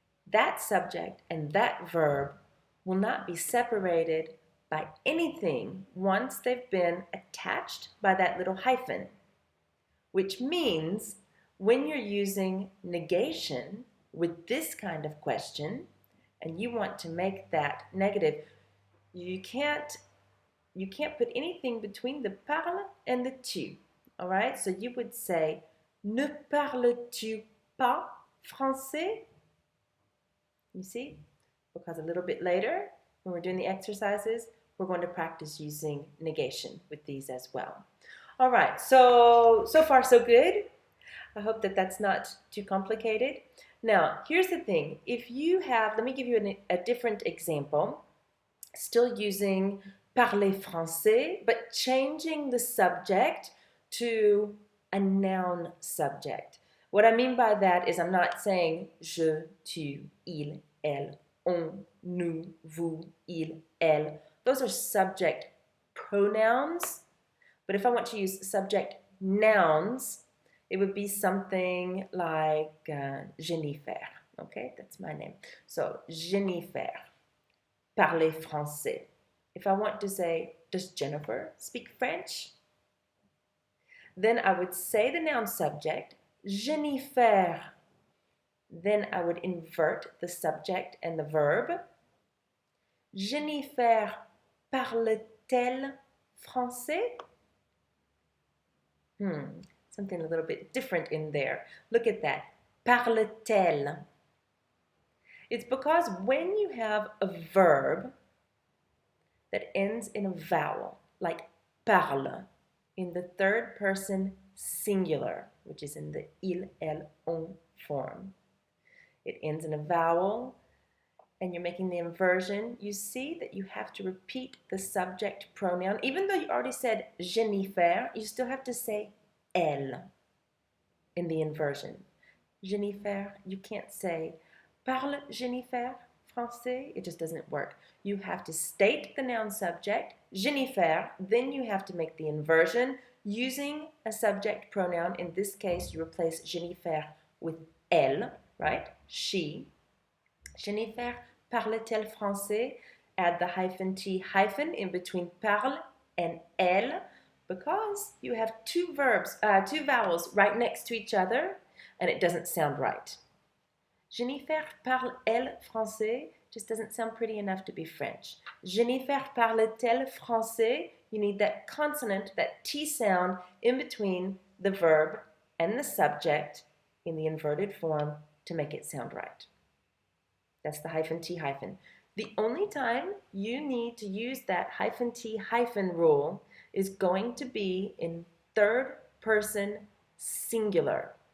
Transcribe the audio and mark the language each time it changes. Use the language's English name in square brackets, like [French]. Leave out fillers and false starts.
[English] That subject and that verb will not be separated by anything once they've been attached by that little hyphen. Which means when you're using negation with this kind of question and you want to make that negative, you can't put anything between the parle and the tu. All right? [French] So you would say, ne parles-tu pas français? [English] You see? Because a little bit later, when we're doing the exercises, we're going to practice using negation with these as well. All right, so far so good. I hope that that's not too complicated. Now, here's the thing. If you have, let me give you a different example, still using parler français, but changing the subject to a noun subject. What I mean by that is I'm not saying je, tu, il, elle, on, nous, vous, il, elle. Those are subject pronouns. But if I want to use subject nouns, it would be something like Jennifer. Okay, that's my name. So, Jennifer, parler français. If I want to say, does Jennifer speak French? Then I would say the noun subject, Jennifer. Then I would invert the subject and the verb. [French] Jennifer parle-t-elle français? [English] Something a little bit different in there. Look at that. Parle-t-elle. It's because when you have a verb that ends in a vowel, like parle, in the third person singular, which is in the il, elle, on form. It ends in a vowel, and you're making the inversion. You see that you have to repeat the subject pronoun. Even though you already said Jennifer, you still have to say elle in the inversion. Jennifer, you can't say [French] parle Jennifer français. [English] It just doesn't work. You have to state the noun subject, Jennifer, then you have to make the inversion using a subject pronoun. In this case, you replace Jennifer with elle, right? She. [French] Jennifer parle-t-elle français? [English] Add the hyphen T hyphen in between parle and elle because you have two vowels right next to each other and it doesn't sound right. [French] Jennifer parle-elle français? [English] Just doesn't sound pretty enough to be French. [French] Jennifer parle-t-elle français? [English] You need that consonant, that T sound in between the verb and the subject in the inverted form to make it sound right. That's the hyphen T hyphen. The only time you need to use that hyphen T hyphen rule is going to be in third person singular.